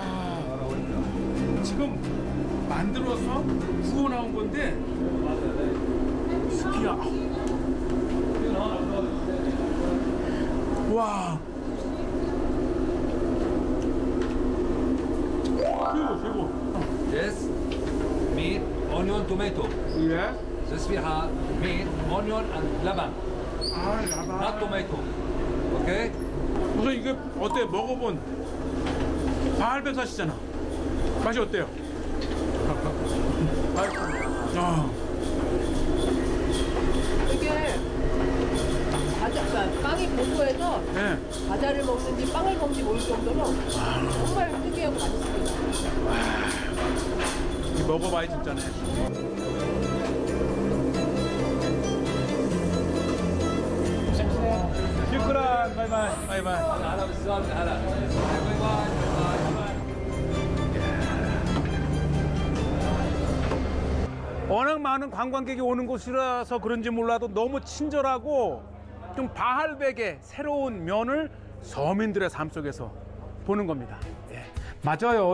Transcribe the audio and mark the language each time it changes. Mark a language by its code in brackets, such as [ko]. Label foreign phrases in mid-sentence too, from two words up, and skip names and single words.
[ko] 지금 만들어서 구워 나온 건데 튀르키야. 와. 최고. [en] Yes. Meat, onion, tomato. [ko] 예. [en] This we have meat, onion, and laban. [ko] 아, 라바. [en] Not tomato. Okay? [ko] 우선 이게 어때? 먹어본 바알백사시잖아. 맛이 어때요? 아, 이게 그러니까 빵이 고소해서 네. 과자를 먹는지 빵을 먹는지 모를 정도로 정말 특이하고 맛있습니다. 이거 먹어봐야 진짜네. 슈크란. 바이바이. 바이바이. [ar] هلا بالسلام هلا. [en] bye bye. [ko] 워낙 많은 관광객이 오는 곳이라서 그런지 몰라도 너무 친절하고 좀 바할백의 새로운 면을 서민들의 삶 속에서 보는 겁니다. 예. 맞아요.